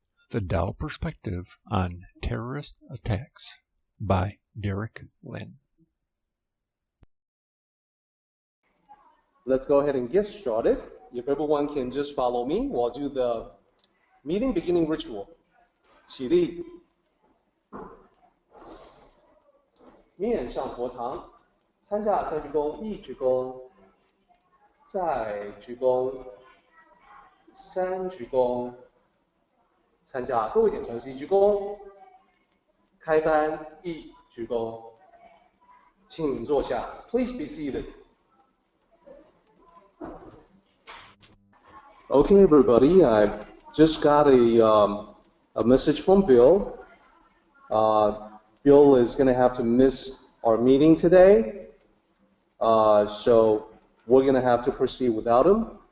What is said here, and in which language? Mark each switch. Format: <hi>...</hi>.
<en>The Tao Perspective on Terrorist Attacks by Derek Lin. Let's go ahead and get started. If everyone can just follow me, we'll do the meeting beginning ritual.</en> <zh>起立，面向佛堂，参加三鞠躬，一鞠躬，再鞠躬，三鞠躬，参加各位点传是一鞠躬，开班一鞠躬，请坐下。</zh> <en>Please be seated. Okay, everybody, I just got a message from Bill. Bill is going to have to miss our meeting today, so we're going to have to proceed without him.</en>